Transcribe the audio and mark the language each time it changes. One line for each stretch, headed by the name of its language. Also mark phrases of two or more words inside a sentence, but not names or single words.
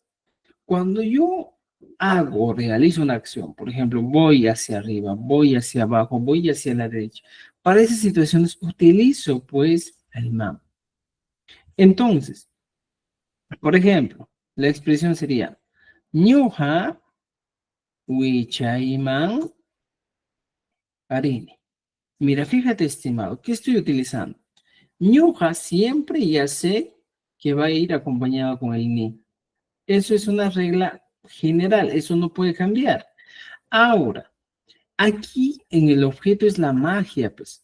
Spanish: Cuando yo hago, realizo una acción, por ejemplo, voy hacia arriba, voy hacia abajo, voy hacia la derecha. Para esas situaciones utilizo pues el man. Entonces, por ejemplo, la expresión sería
Quechua: ñuja wichayman arini.
Spanish: Mira, fíjate, estimado, ¿qué estoy utilizando? Ñuja siempre ya sé que va a ir acompañado con el ni. Eso es una regla general, eso no puede cambiar. Ahora, aquí en el objeto es la magia, pues.